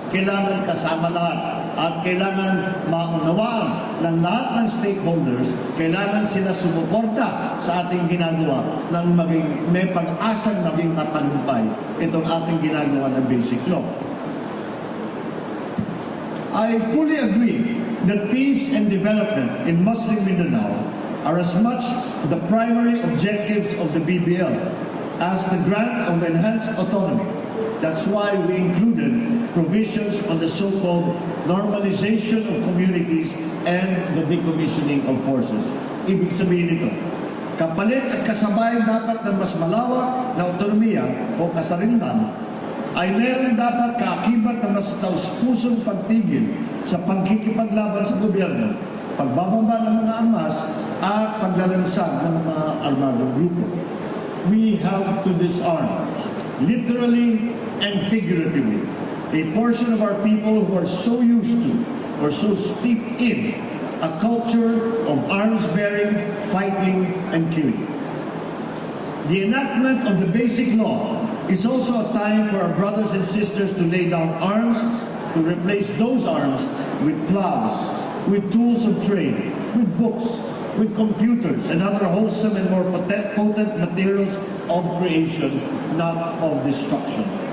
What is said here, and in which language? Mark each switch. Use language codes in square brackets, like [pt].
[tl] Kailangan kasama lahat at kailangan maunawaan ng lahat ng stakeholders. Kailangan sila sumuporta sa ating ginagawa ng may pag-asang maging matagumpay itong ating ginagawa ng basic law. [en] I fully agree that peace and development in Muslim Mindanao are as much the primary objectives of the BBL as the grant of enhanced autonomy. That's why we included provisions on the so-called normalization of communities and the decommissioning of forces. [tl] Ibig sabihin nito, kapalit at kasabay dapat ng mas malawak na autonomiya o kasarinlan ay meron dapat kaakibat na mas taus-pusong pagtigil sa pagkikipaglaban sa gobyerno, pagbababa ng mga armas at paglalansag ng mga armadong grupo. [en] We have to disarm, literally and figuratively, a portion of our people who are so used to or so steeped in a culture of arms-bearing, fighting, and killing. The enactment of the Basic Law is also a time for our brothers and sisters to lay down arms, to replace those arms with plows, with tools of trade, with books, with computers and other wholesome and more potent materials of creation, not of destruction.